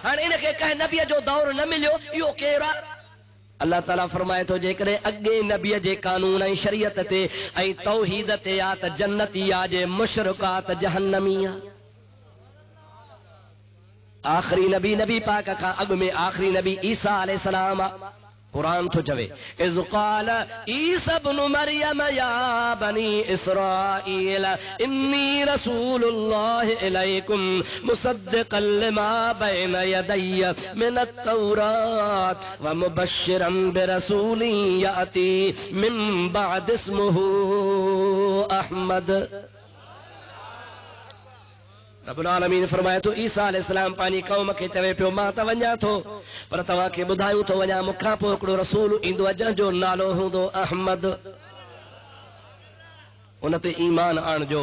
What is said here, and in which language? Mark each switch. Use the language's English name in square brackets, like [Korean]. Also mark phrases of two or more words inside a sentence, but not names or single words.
[Sindhi] हाणे इनखे कंहिं नबीअ जो दौर न मिलियो इहो केरु आहे। अल्लाह ताला फरमाए थो जेकॾहिं अॻे नबीअ जे कानून ऐं शरीयत ते ऐं तौहीद ते आहे त जन्नती आहे जे मुशरिक आहे त जहन्नमी आहे। आख़िरी नबी पाक खां अॻु में आख़िरी नबी ईसा अलैहिस्सलाम आहे। [Arabic] कुरान तो चवे إذ قال عيسى ابن مريم يا بني إسرائيل إني رسول الله إليكم مصدقا لما بين يدي من التوراة ومبشرا برسول يأتي من بعد اسمه أحمد. [Sindhi] रब्बुल आलमीन फरमाए थो ईसा अलैहिस्सलाम पंहिंजी क़ौम खे चवे पियो मां त वञा थो पर तव्हांखे ॿुधायूं थो वञा मूंखां पोइ हिकिड़ो रसूल ईंदो आहे जंहिंजो नालो हूंदो अहमद। उन ते ईमान आणिजो।